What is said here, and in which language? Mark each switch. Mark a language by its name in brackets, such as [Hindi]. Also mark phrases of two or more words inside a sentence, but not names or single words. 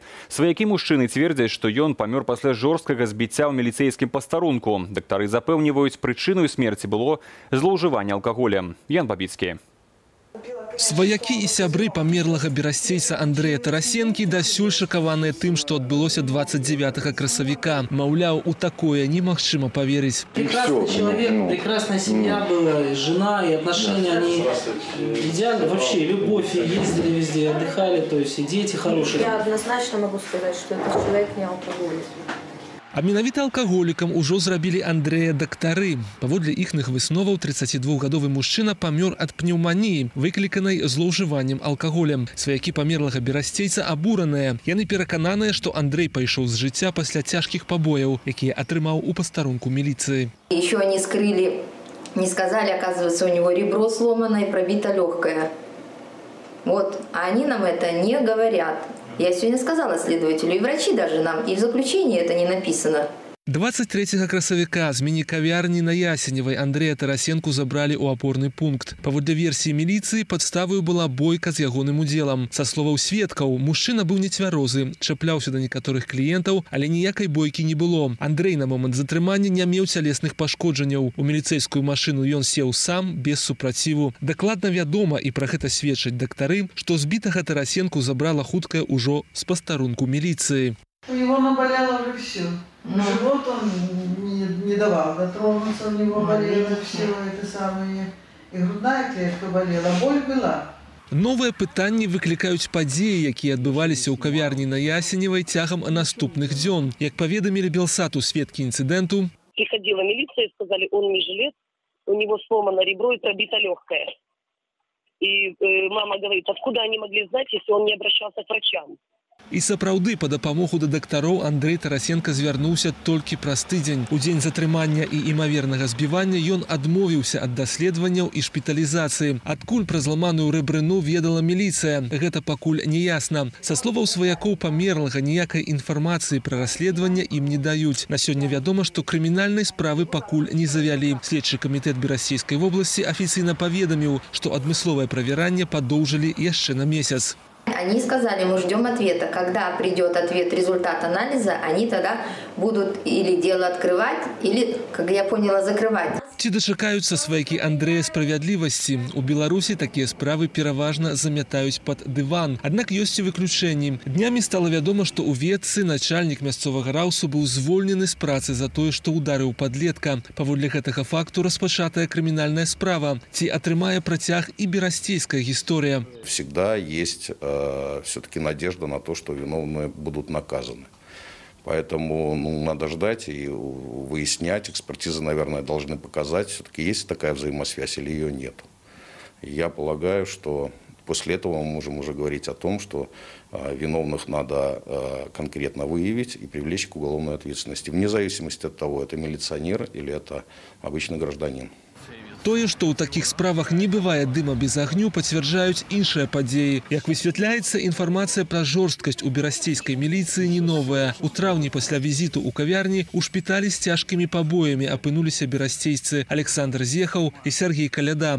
[Belarusian] Сваякі мужчыны цвердзяць, што ён памёр пасля жорсткага збіцця ў міліцэйскім пастарунку. Дактары запэўніваюць, прычыною смерти было злоўжыванне алкаголем. Ян Бабіцкі. Сваякі і сябры памерлага берасцейца Андрэя Тарасенкі дасюль шакаваныя тым, што адбылося 29 красавіка. Маўляў, у такое немагчыма поверить. [Russian] Прекрасный человек, прекрасная семья была, и жена, и отношения, они идеально. Вообще, любовь, и ездили везде, отдыхали, то есть и дети хорошие. Я однозначно могу сказать, что этот человек не алкоголик. [Belarusian] А менавіта алкаголікам ужо зрабілі Андрэя дактары. Паводле іхных высноваў 32-гадовы мужчына памёр ад пнеўманіі, выкліканай злоўжываннем алкаголем. Сваякі памерлага берасцейца абураныя. Яны перакананыя, што Андрэй пайшоў з жыцця пасля цяжкіх пабояў, якія атрымаў у пастарунку міліцыі. [Russian] Еще они скрыли, не сказали, оказывается, у него ребро сломано и пробито легкое. Вот, а они нам это не говорят. Я сегодня сказала следователю, и врачи даже нам, и в заключении это не написано. [Belarusian] 23 красавіка з міні-кавярні на Ясеневай Андрэя Тарасенку забралі ў апорны пункт. Паводле версіі міліцыі, падставаю была бойка з ягоным удзелам. Са словаў сведкаў, мужчына быў нецвярозы, чапляўся да некаторых кліентаў, але ніякай бойкі не было. Андрэй на момант затрымання не меў цялесных пашкоджанняў. У міліцэйскую машыну ён сеў сам, без супраціву. Дакладна вядома, і пра гэта сведчаць дактары, што збітага Тарасенку забрала хуткая ўжо з пастарунку міліцыі. [Russian] У него наболело уже все. Живот он не давал дотронуться, у него болело все это самое. И грудная клетка болела, боль была. [Belarusian] Новыя пытанні выклікаюць падзеі, якія адбываліся ў кавярні на Ясеневай цягам наступных дзён. Як паведамілі Белсату сведкі інцыдэнту, [Russian] приходила милиция и сказали, он не жилец, у него сломано ребро и пробито легкое. И мама говорит, откуда они могли знать, если он не обращался к врачам? [Belarusian] І сапраўды, па дапамогу да дактароў Андрэй Тарасенка звярнуўся толькі праз тыдзень. У дзень затрымання і імавернага збівання ён адмовіўся ад даследаванняў і шпіталізацыі. Адкуль пра зламаную рэбрыну ведала міліцыя? Гэта пакуль не ясна. Са словаў сваякоў памерлага ніякай інфармацыі пра расследаванне ім не даюць. На сёння вядома, што крымінальнай справы пакуль не завялі. Следчы камітэт Берасцейскай вобласці афіцыйна паведаміў, што адмысловае правяранне падоўжылі яшчэ на месяц. [Russian] Они сказали, мы ждем ответа. Когда придет ответ, результат анализа, они тогда будут или дело открывать, или, как я поняла, закрывать. [Belarusian] Ці дачакаюцца сваякі Андрэя справядлівасці? У Беларусі такія справы пераважна замятаюць пад дыван. Аднак ёсць і выключэнні. Днямі стала вядома, што ў Ветцы начальнік мясцовага раўсу быў звольнены з працы за тое, што ударыў падлетка. Паводле гэтага факту распачатая крымінальная справа. Ці атрымае працяг і берасцейская гісторыя? [Russian] Всегда есть все-таки надежда на то, что виновные будут наказаны. Поэтому надо ждать и выяснять. Экспертизы, наверное, должны показать, все-таки есть такая взаимосвязь или ее нет. Я полагаю, что после этого мы можем уже говорить о том, что виновных надо конкретно выявить и привлечь к уголовной ответственности, вне зависимости от того, это милиционер или это обычный гражданин. [Belarusian] Тое, што ў такіх справах не бывае дыма без агню, пацвярджаюць іншыя падзеі. Як высвятляецца, інфармацыя пра жорсткасць у берасцейскай міліцыі не новая. У траўні пасля візіту ў кавярні у шпіталі з цяжкімі пабоямі апынуліся берасцейцы Александр Зехаў і Сергей Каляда.